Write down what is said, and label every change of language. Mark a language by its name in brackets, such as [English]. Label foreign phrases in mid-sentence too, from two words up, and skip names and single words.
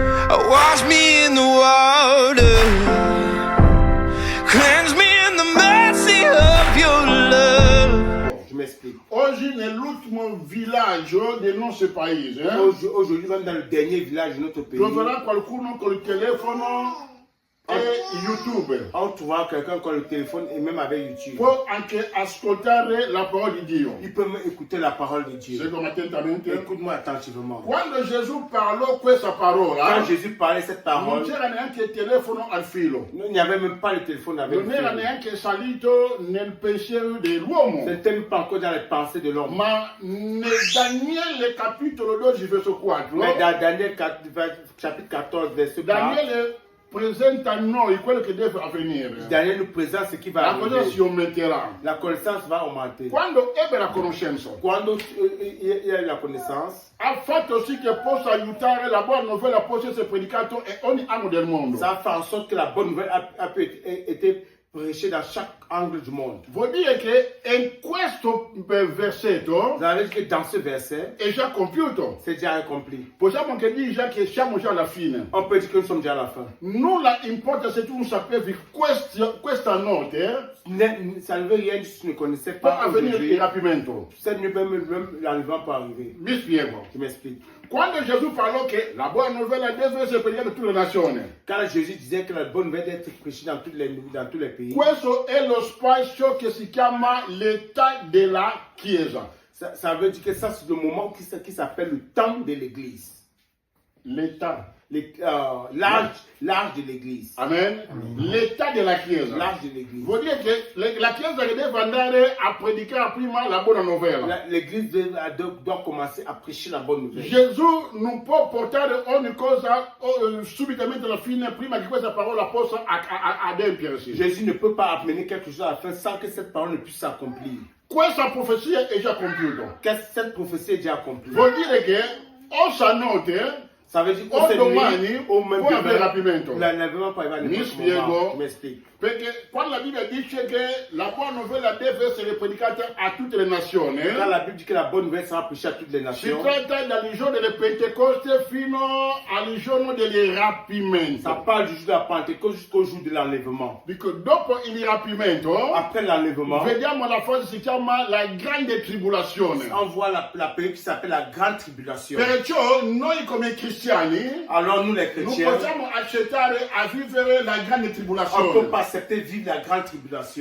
[English] Wash me in the water, cleanse me in the mercy of your love. [French] Je m'explique. [Italian] Oggi nell'ultimo villaggio del nostro paese, [French] Aujourd'hui, même dans le dernier village de notre pays, [Italian] troverà qualcuno col telefono e YouTube. [French] on trouvera quelqu'un qui a le téléphone et même avec YouTube. [Italian] Può anche ascoltare la parola di Dio. [French] Il peut même écouter la parole de Dieu. [Italian] Seguono attentamente. [French] Écoute-moi attentivement. [Italian] Quando Gesù parlò questa parola, [French] Quand Jésus parlait cette [Italian] non [French] parole, [Italian] c'era neanche il telefono al filo. [French] il n'y avait même pas le téléphone avec [Italian] Non era [French] lui. [Italian] neanche salito nel pensiero dell'uomo. [French] Ce n'était même pas encore dans les pensées de l'homme. [Italian] Ma nel Daniele capitolo 12 verso 4, [French] Mais dans Daniel chapitre 14, verset 4, [Italian] Daniele presenta a noi quello che deve avvenire. [French] Daniel nous présente ce qui va [Italian] La cosa si [French] arriver. [Italian] aumenterà. [French] La connaissance va augmenter. [Italian] Quando ebbe la conoscenza, [French] Quand il y a eu la connaissance, [Italian] ha fatto sì che possa aiutare la buona novella possa essere predicata in ogni angolo del mondo. [French] ça fait en sorte que la bonne nouvelle a pu être prêchée dans chaque angle du monde. [Italian] Vuol dire che in questo versetto [French] Vous avez dit que dans ce verset, [Italian] è già compiuto. [French] c'est déjà accompli. [Italian] Possiamo anche dire già che siamo già alla fine. [French] On peut dire que nous sommes déjà à la fin. [Italian] Nulla importa se tu non sapevi questa notte [French] Ça ne veut rien dire si tu ne connaissais [Italian] può [French] pas [Italian] avvenire [French] aujourd'hui. [Italian] il rapimento. [French] Ça ne peut même l'enlèvement peut arriver. [Italian] Mi spiego. [French] Je m'explique. [Italian] Quando Gesù parlò che la buona novella deve essere predicata in tutte le nazioni, [French] Quand Jésus disait que la bonne nouvelle doit être prêchée dans tous les pays, [Italian] questo è lo spazio che si chiama l'età della Chiesa. [French] ça veut dire que ça c'est le moment qui s'appelle le temps de l'église. [Italian] L'età. [French] L'âge de l'église. [Italian] Amen. L'età della Chiesa. [French] L'âge de l'église. [Italian] Vuol dire che la Chiesa che deve andare a predicare prima la buona novella. [French] L'église doit commencer à prêcher la bonne nouvelle. [Italian] Gesù non può portare ogni cosa subitamente alla fine prima che questa parola possa adempiersi. [French] Jésus ne peut pas amener quelque chose à la fin sans que cette parole ne puisse s'accomplir. [Italian] Questa profezia è già compiuta. [French] Cette prophétie est déjà accomplie. [Italian] Vuol dire che o stanotte [French] Ça veut dire [Italian] o [French] que [Italian] domani [French] au même [Italian] può avere rapimento. [French] l'enlèvement peut arriver à [Italian] Mi [French] n'importe quel moment. [Italian] spiego. [French] Je m'explique. [Italian] Perché quando la Bibbia dice che la buona novella deve essere predicata a tutte le nazioni, [French] Quand la Bible dit que la bonne nouvelle sera prêchée à toutes les [Italian] si [French] nations, [Italian] tratta dal giorno del Pentecoste fino al giorno del rapimento. [French] ça parle du jour de la Pentecôte jusqu'au jour de l'enlèvement. [Italian] Dico, dopo il rapimento, [French] Après l'enlèvement, [Italian] vediamo la fase si chiama la grande tribolazione. [French] on voit la période qui s'appelle la grande tribulation. [Italian] Perciò noi come cristiani [French] Alors nous les [Italian] non [French] chrétiens, [Italian] possiamo accettare a vivere la grande [French] on ne [Italian] tribolazione. [French] peut pas accepter de vivre la grande tribulation.